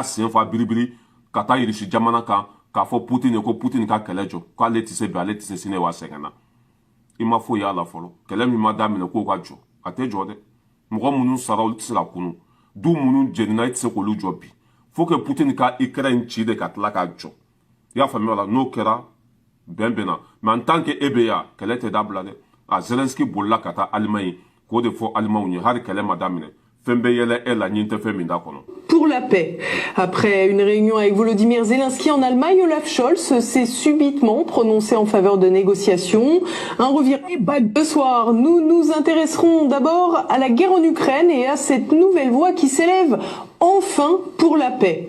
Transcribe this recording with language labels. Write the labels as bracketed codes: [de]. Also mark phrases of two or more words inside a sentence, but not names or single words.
[bm] sen fa biribiri ka taa Irisi jamana kan k'a fɔ Poutine ye ko Poutine ka kɛlɛ jɔ k'ale tɛ se bi ale tɛ se sini wa sɛgɛnna i ma foyi y'a la fɔlɔ kɛlɛ min ma daminɛ k'o ka jɔ a tɛ jɔ dɛ mɔgɔ minnu sara olu tɛ se ka kunu du minnu jenina i tɛ se k'olu jɔ bi [fr] faut que [bm] Poutine ka Ukraine ci de ka tila k'a jɔ i y'a faamuya la n'o kɛra bɛn bɛnna [fr] mais en tant que [bm] e bɛ yan kɛlɛ tɛ dabila dɛ a Zelensky bolila ka taa Allemagne k'o de fɔ Allemagne ye hali kɛlɛ ma daminɛ fɛn bɛ yɛlɛ e la ɲin tɛ fɛn min da kɔnɔ. [fr] Pour la paix. Après une réunion avec Volodymyr Zelensky en Allemagne, Olaf Scholz s'est subitement prononcé en faveur de négociations. Un revirement. Ce soir, nous nous intéresserons d'abord à la guerre en Ukraine et à cette nouvelle voix qui s'élève enfin pour la paix.